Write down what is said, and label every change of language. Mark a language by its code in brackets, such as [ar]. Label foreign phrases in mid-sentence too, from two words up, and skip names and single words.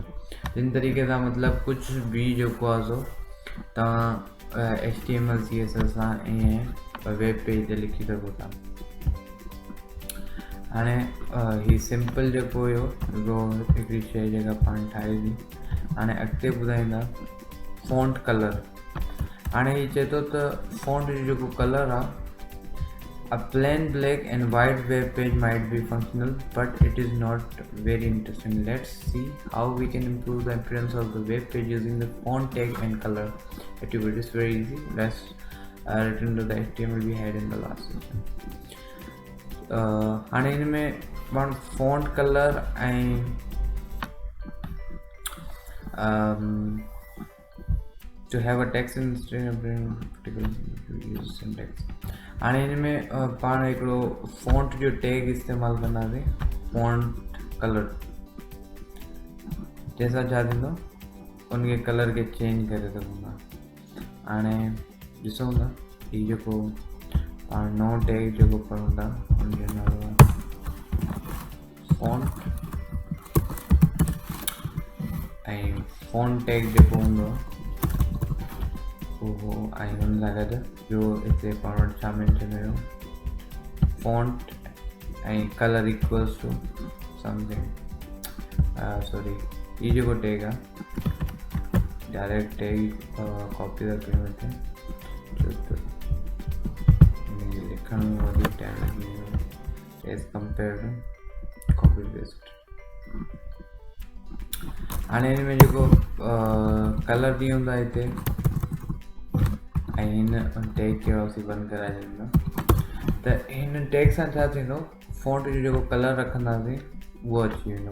[sd] हिन तरीक़े सां मतिलबु कुझु बि जेको आहे सो तव्हां HTML CSS सां ईअं वेब पेज ते लिखी सघो था। हाणे हीअ सिंपल जेको हुयो हिकिड़ी शइ जेका पाण ठाही हुई। हाणे अॻिते ॿुधाईंदा [en] font color. [sd] हाणे हीअ चए थो त फॉन्ट जो जेको कलर आहे, [en] a plain black and white web page might be functional, but it is not very interesting. Let's see how we can improve the appearance of the web page using the font tag and color attribute. It's very easy. Let's return to the HTML we had in the last session. [sd] हाणे हिन में पाण [en] font color [sd] ऐं [en] to have a text in string particular use syntax. [sd] हाणे हिन में पाण हिकिड़ो फॉन्ट जो टैग इस्तेमालु कंदासीं, [en] font color. [sd] जंहिंसां छा थींदो, उनखे कलर खे चेंज करे सघूं था। हाणे ॾिसूं था हीउ जेको पाण नओं टैग जेको पढ़ूं था उनजो नालो आहे फॉन्ट। ऐं फॉन्ट टैग जेको हूंदो उहो ऐं हुन सां गॾु ॿियो हिते पाण वटि छा मेंशन हुयो, फॉन्ट ऐं [en] color equals to something, [sd] सॉरी हीउ जेको टैग आहे [en] direct tag copy [sd] था कयूं हिते, छो त लिखण में वधीक टाइम लॻी वेंदो [en] as compare to copy paste. [sd] हाणे हिन में जेको कलर बि हूंदा हिते ऐं हिन टैग खे वापसी बंदि कराए छॾींदा, त हिन टैग सां छा थींदो, फॉन्ट जो जेको कलर रखंदासीं उहो अची वेंदो।